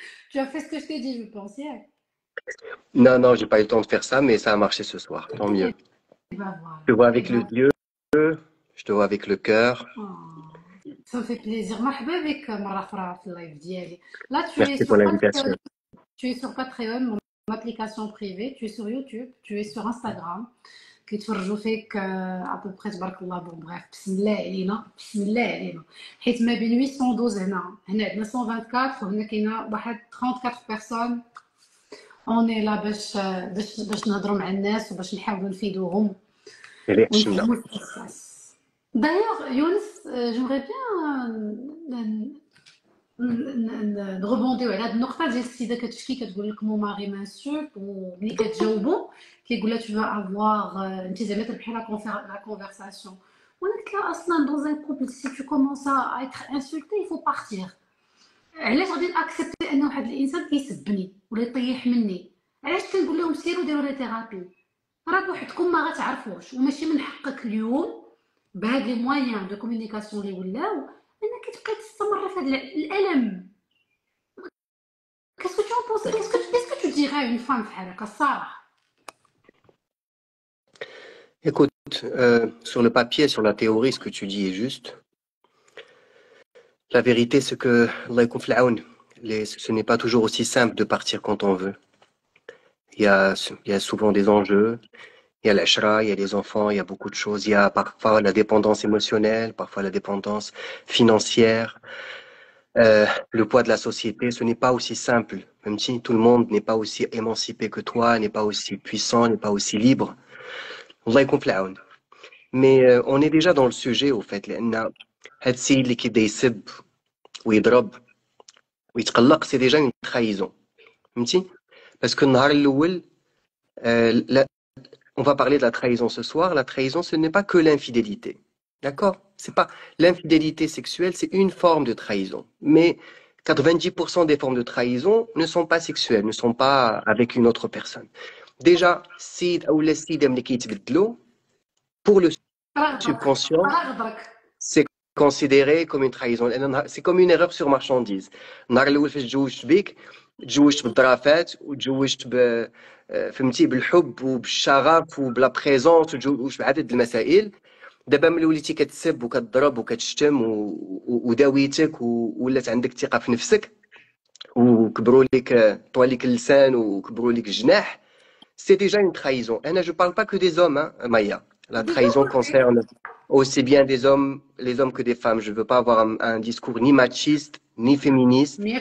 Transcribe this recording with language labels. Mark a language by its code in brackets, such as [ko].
[fr] Tu as fait ce que je t'ai dit, je pense, hier. Non, non, j'ai pas eu le temps de faire ça, mais ça a marché ce soir. Tant mieux. Et ben voilà. Je te vois Et avec ben, les yeux, je te vois avec le cœur. ça me fait plaisir. [ar] مرحبا بك مرة أخرى في اللايف ديالي. [fr] Là, Merci pour l'invitation. tu es sur Patreon, mon application privée. Tu es sur YouTube, tu es sur Instagram. [ar] كيتفرجوا فيك [fr] à peu près [ar] تبارك الله. بون بريف بسم الله علينا بسم الله علينا. حيت ما بين 812 هنا عندنا 124 وهنا كاينه واحد 34 بيرسون. اوني لا باش نهضروا مع الناس وباش نحاولوا نفيدوهم ونفهموا القصص. [fr] D'ailleurs, Younes, j'aimerais bien [ar] نغوبونديو على هاد النقطة ديال السيدة كتشكي كتقول لك مون ماري مانسولت وملي كتجاوبو كيقول لها [fr] tu veux avoir [ar] انت زعما تربحي لا كونفرساسيون. وانا قلت لها اصلا [fr] dans un couple si tu commences à être insulté il faut partir. [ar] علاش غادي ناكسبتي ان واحد الانسان كيسبني ولا يطيح مني؟ علاش كنقول لهم سيروا ديروا لي ثيرابي؟ راه بوحدكم ما غتعرفوش وماشي من حقك اليوم بهاد لي مويان دو كومونيكاسيون اللي ولاو انك تبقى تستمر في هذا الالم. [fr] Qu'est-ce que tu en penses? Qu'est-ce que tu dirais à une femme [ar] في هذاك الصراحه؟ [fr] Écoute, sur le papier, sur la théorie, ce que tu dis est juste. La vérité, c'est que [ar] Allah yakoun fil aoun, [fr] ce n'est pas toujours aussi simple de partir quand on veut. Il y a souvent des enjeux. Il y a l'ashra, il y a les enfants, il y a beaucoup de choses. Il y a parfois la dépendance émotionnelle, parfois la dépendance financière. Le poids de la société, ce n'est pas aussi simple. Même si tout le monde n'est pas aussi émancipé que toi, n'est pas aussi puissant, n'est pas aussi libre. [ar] Allah yakoun fil aoun. [fr] Mais on est déjà dans le sujet, au fait. [ar] لأن هاد السيد اللي كيبدا يسب ويضرب ويتقلق, [fr] c'est déjà une trahison. فهمتي؟ Parce que [ar] النهار الأول, [fr] on va parler de la trahison ce soir. La trahison, ce n'est pas que l'infidélité. D'accord? C'est pas l'infidélité sexuelle, c'est une forme de trahison. Mais 90% des formes de trahison ne sont pas sexuelles, ne sont pas avec une autre personne. Déjà, sid ou les sid pour le subconscient, c'est considéré comme une trahison. C'est comme une erreur sur marchandise. [ar] النهار الأول فاش تزوجت بك, تزوجت بالظرافات وتزوجت فهمتي بالحب وبالشغف وبلا بريزونس وتزوجت بعدد المسائل. دابا ملي وليتي كتسب وكتضرب وكتشتم وداويتك ولات عندك ثقة في نفسك وكبروا لك طوال لك اللسان وكبروا لك الجناح, [fr] c'est déjà une trahison. Et je parle pas que des hommes, hein, Maya. La trahison concerne aussi bien les hommes que des femmes. Je veux pas avoir un discours ni machiste, ni féministe.